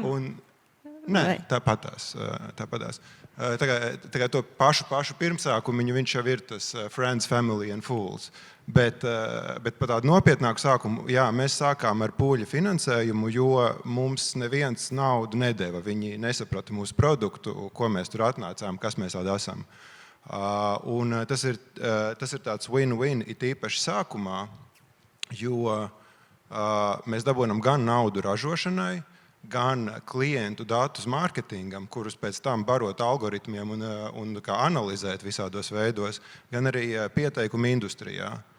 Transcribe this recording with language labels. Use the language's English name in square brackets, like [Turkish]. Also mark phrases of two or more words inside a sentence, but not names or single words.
[Latvian] Nē, tāpatās. Tagad to pašu pirmsākumu viņš jau ir tas [English] Friends, Family and Fools. [Latvian] Bet par tādu nopietnāku sākumu, jā, mēs sākām ar pūļu finansējumu, jo mums neviens naudu nedeva. Viņi nesaprata mūsu produktu, ko mēs tur atnācām, kas mēs tādi esam. Un tas ir tāds win-win, it īpaši sākumā, jo mēs dabūnam gan naudu ražošanai, gan klientu datus mārketingam, kurus pēc tam barot algoritmiem un kā analizēt visādos veidos, gan arī pieteikumu industrijā.